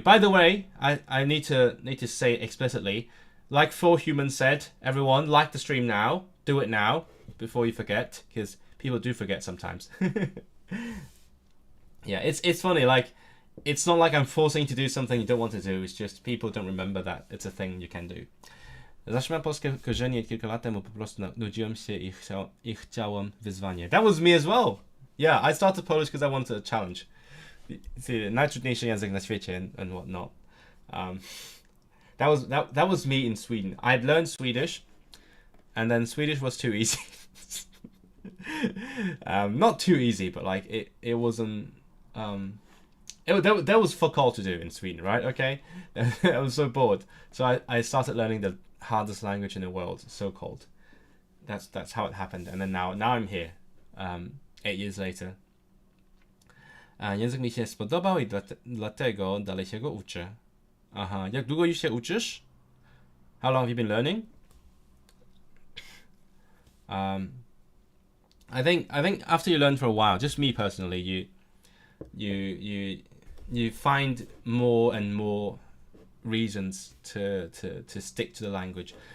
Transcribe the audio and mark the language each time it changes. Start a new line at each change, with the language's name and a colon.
English: By the way, I need to say explicitly, like 4Human said, everyone like the stream now, do it now before you forget, because people do forget sometimes. Yeah, it's funny, like it's not like I'm forcing you to do something you don't want to do, it's just people don't remember that it's a thing you can do.
Polish: Zacząłem polskie korzenie kilka lat temu, po prostu nudziłem się i chciałem wyzwanie.
English: That was me as well. Yeah, I started Polish because I wanted a challenge. See,
Polish: najtrudniejszy język na świecie
English: and whatnot. That was me in Sweden. I had learned Swedish, and then Swedish was too easy. Not too easy, but like it wasn't. There was fuck all to do in Sweden, right? Okay, I was so bored, so I started learning the hardest language in the world, so called. That's how it happened, and then now I'm here, 8 years later.
Polish: Język mi się spodobał i dlatego dalej się go uczę. Aha, jak długo już się uczysz?
English: How long have you been learning? I think after you learn for a while, just me personally, you find more and more reasons to stick to the language.